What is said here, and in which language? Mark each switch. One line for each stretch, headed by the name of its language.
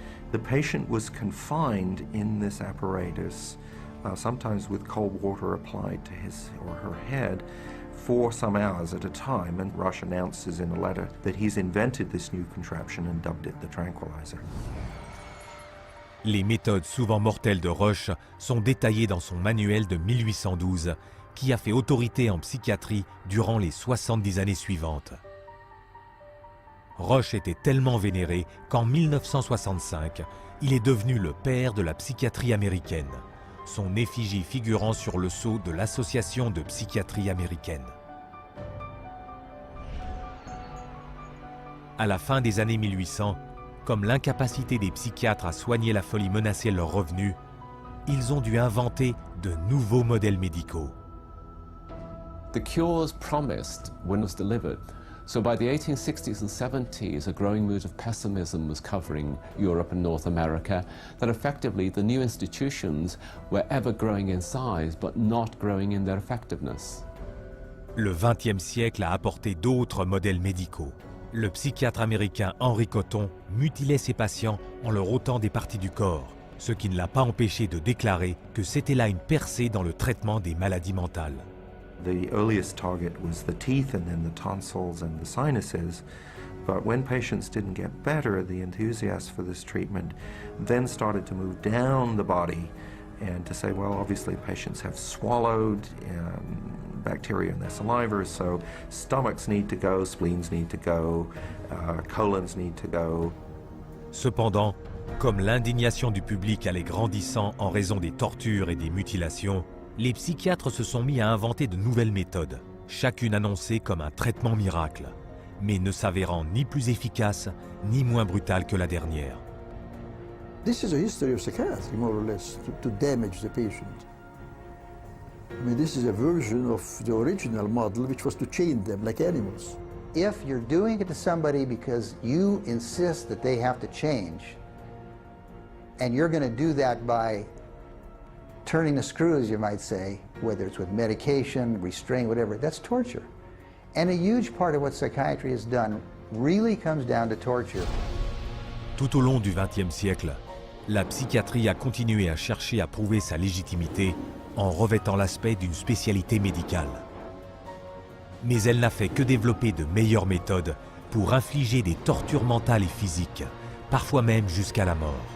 English: The patient was confined in this apparatus, sometimes with cold water applied to his or her head, for some hours at a time, and Rush announces in a letter that he's invented this new contraption and dubbed it the tranquilizer.
French: Les méthodes souvent mortelles de Rush sont détaillées dans son manuel de 1812, qui a fait autorité en psychiatrie durant les 70 années suivantes. Rush était tellement vénéré qu'en 1965, il est devenu le père de la psychiatrie américaine, son effigie figurant sur le sceau de l'Association de psychiatrie américaine. À la fin des années 1800, comme l'incapacité des psychiatres à soigner la folie menaçait leurs revenus, ils ont dû inventer de nouveaux modèles médicaux.
English: The cures promised when it was delivered. So by the 1860s and 70s, a growing mood of pessimism was covering Europe and North America, that effectively the new institutions were ever growing in size, but not growing in their effectiveness.
French: Le XXe siècle a apporté d'autres modèles médicaux. Le psychiatre américain Henry Cotton mutilait ses patients en leur ôtant des parties du corps, ce qui ne l'a pas empêché de déclarer que c'était là une percée dans le traitement des maladies mentales.
English: The earliest target was the teeth and then the tonsils and the sinuses. But when patients didn't get better, the enthusiasts for this treatment then started to move down the body and to say, well, obviously patients have swallowed bacteria in their saliva, so stomachs need to go, spleens need to go, colons need to go.
French: Cependant, comme l'indignation du public allait grandissant en raison des tortures et des mutilations, les psychiatres se sont mis à inventer de nouvelles méthodes, chacune annoncée comme un traitement miracle, mais ne s'avérant ni plus efficace ni moins brutale que la dernière.
English: This is a history of psychiatry, more or less, to damage the patient. I mean, this is a version of the original model, which was to chain them like animals. If you're doing it to somebody because you insist that they have to change, and you're going to do that by turning the screws, you might say, whether it's with medication, restraint, whatever, that's torture. And a huge part of what psychiatry has done really comes down to torture.
French: Tout au long du XXe siècle, la psychiatrie a continué à chercher à prouver sa légitimité en revêtant l'aspect d'une spécialité médicale. Mais elle n'a fait que développer de meilleures méthodes pour infliger des tortures mentales et physiques, parfois même jusqu'à la mort.